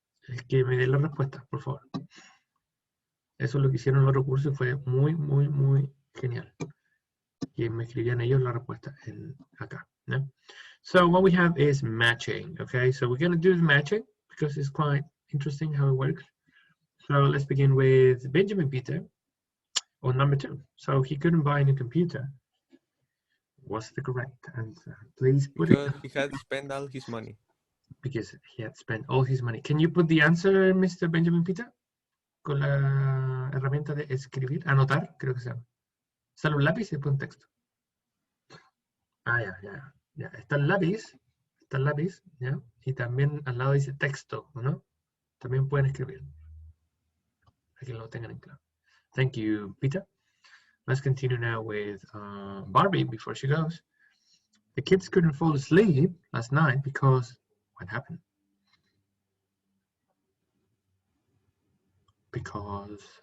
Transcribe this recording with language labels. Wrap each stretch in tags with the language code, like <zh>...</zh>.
<es>Es que me dé la respuesta, por favor. Eso es lo que hicieron en el otro curso y fue muy, muy, muy genial. Que me escribían ellos la respuesta acá. ¿Ya?</es> <en>So what we have is matching, okay? So we're going to do the matching because it's quite interesting how it works. So let's begin with Benjamin Peter on number 2. So he couldn't buy a new computer. What's the correct answer? Please put because it. he had spent all his money. Because he had spent all his money. Can you put the answer, Mr. Benjamin Peter?</en> <es>Con la herramienta de escribir, anotar, creo que se llama. Sale un lápiz y después un texto. Ah, ya. Está el lápiz, ¿ya? Y también al lado dice texto, ¿no? También pueden escribir. Para que lo tengan en claro.</es> <en>Thank you, Peter. Let's continue now with Barbie before she goes. The kids couldn't fall asleep last night because what happened? Because</en>